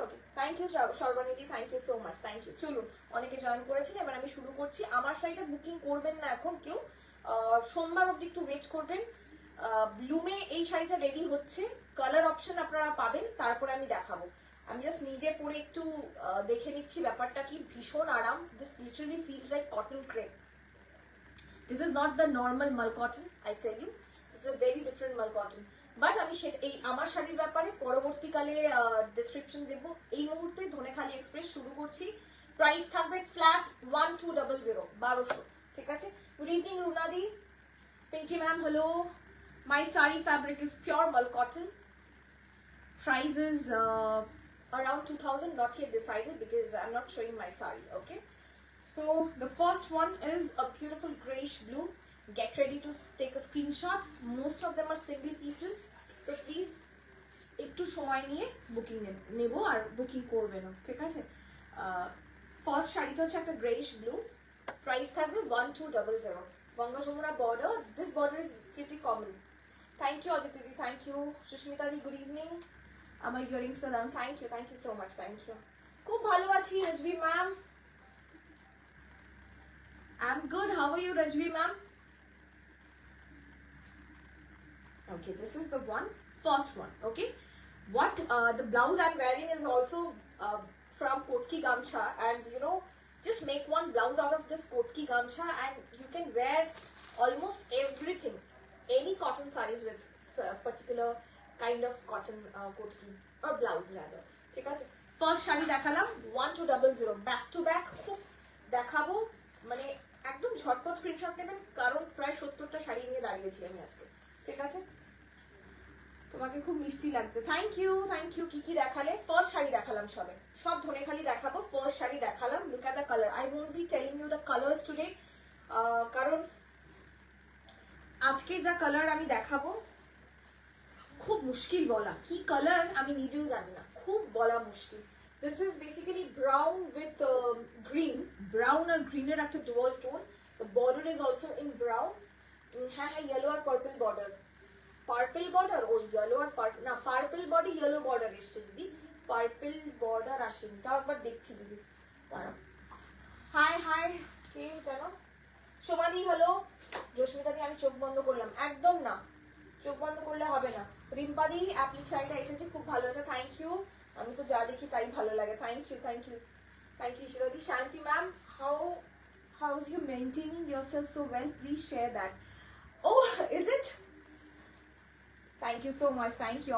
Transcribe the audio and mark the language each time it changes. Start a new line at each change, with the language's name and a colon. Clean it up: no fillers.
Bangla: Okay, thank you সর্বানিধি, thank you so much, thank you. চলুন, অনেকে join করেছেন, এবার আমি শুরু করছি। আমার শাড়িটা বুকিং করবেন না এখন কেউ, সোমবার অব্দি একটু ওয়েট করবেন। ব্লুমে এই শাড়িটা রেডি হচ্ছে, কালার অপশন আপনারা পাবেন, তারপরে আমি দেখাবো। আমি জাস্ট নিজে পরে একটু দেখে নিচ্ছি ব্যাপারটা কি। ভীষণ আরাম,
English: This literally feels like cotton crepe. This is not the normal mal cotton, I tell you. This is very different mal cotton.
Bangla: বাট আমি সেটা এই আমার শাড়ির ব্যাপারে পরবর্তীকালে ডেসক্রিপশন দেবো। এই মুহূর্তে ধনেখালি এক্সপ্রেস শুরু করছি। প্রাইস থাকবে ফ্ল্যাট 1200, 1200, ঠিক আছে।
English: Good evening রুনাদি, Pinky ma'am, hello. My sari fabric is pure mal cotton. Price is around 2000, not yet decided because I'm not showing my sari, okay. So the first one is a beautiful grayish blue. Get ready to take a screenshot. Most of them are single pieces, so please
Bangla: একটু সময় নিয়ে booking নেব আর booking করবেন, ঠিক আছে। First শাড়িটা হচ্ছে একটা গ্রেইশ ব্লু, প্রাইস থাকবে 1200।
English: Ganga Jamuna border, this border is pretty common. Thank you Aditi di, thank you Susmita di, good evening. আমার earring সালাম, thank you so much, thank you.
Bangla: খুব ভালো আছি
English: Rajvi ma'am, I'm good. How are you, Rajvi ma'am? Okay, this is the one, first one. Okay, what the blouse I'm wearing is also from Kotki Gamcha, and you know, just make one blouse out of this Kotki Gamcha, and you can wear almost everything, any cotton sarees with particular kind of cotton Kotki or blouse rather.
Bangla: ঠিক আছে, first sari দেখালাম 1200, back to back খুব দেখাবো, মানে একদম ঝটপট screenshot নেবেন, কারণ প্রায় 70টা শাড়ি নিয়ে দাঁড়িয়েছি আমি আজকে, ঠিক আছে। তোমাকে খুব মিষ্টি লাগছে, থ্যাংক ইউ। কি কি দেখালে? ফার্স্ট শাড়ি দেখালাম, সব ধনেখালি দেখাবো। ফার্স্ট শাড়ি দেখালাম,
English: Look at the colour. I won't be telling you the colours today,
Bangla: কারণ আজকে যা কালার আমি দেখাবো খুব মুশকিল বলা, কি কালার আমি নিজেও জানি না, খুব বলা মুশকিল।
English: This is basically brown with green. Brown or greener
Bangla: একটা
English: dual tone. The border is also in brown. হ্যাঁ, yellow আর purple border. Purple border or yellow আর purple, না purple body yellow border
Bangla: এসছে দিদি,
English: purple border আসেনি।
Bangla: তাও একবার দেখছি দিদি, দাঁড়াও। হাই কে কেন? সোমাদি হ্যালো, জস্মিতা দি আমি চোখ বন্ধ করলাম, একদম না, চোখ বন্ধ করলে হবে না। রিম্পাদি অ্যাপ্লিক শাড়িটা এসেছে, খুব ভালো আছে, থ্যাংক ইউ। আমি তো যা দেখি তাই ভালো লাগে, থ্যাংক ইউ ইশিতাদি।
English: Shanti ma'am, how is you maintaining yourself so well, please share that. Oh, is it? Thank you so much, thank you.